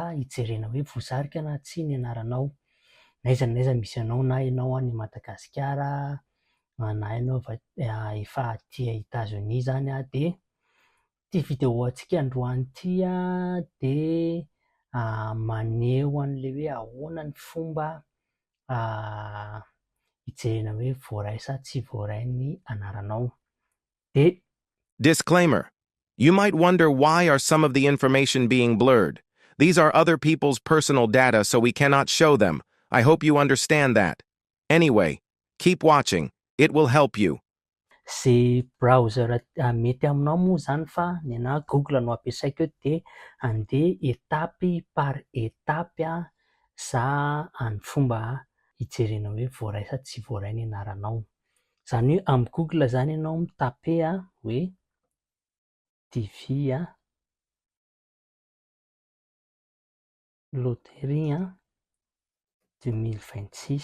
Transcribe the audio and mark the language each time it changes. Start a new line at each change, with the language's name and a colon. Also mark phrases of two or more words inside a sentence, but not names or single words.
Malagasy: hijerena hoe voasarika na tsia ny anaranao, n'aiza n'aiza misy anao, na ianao any Madagasikara na ianao efa aty États-Unis zany de ty vidéo antsika androany ty de maneho an'le hoe ahoana ny fomba hijerena hoe voaray sa tsy voaray ny anaranao. De
English: Disclaimer. You might wonder, why are some of the information being blurred? These are other people's personal data, so we cannot show them. I hope you understand that. Anyway, keep watching. It will help you.
Malagasy: ze browser mety aminao moa zany fa ny anahy Google no ampiasaiko eto de andeha
French: étape par étape
Malagasy: za any fomba hijerena hoe voaray sa tsy voaray ny anaranao. Zany hoe amin'ny Google zany ianao mitape hoe TV loterie 2026.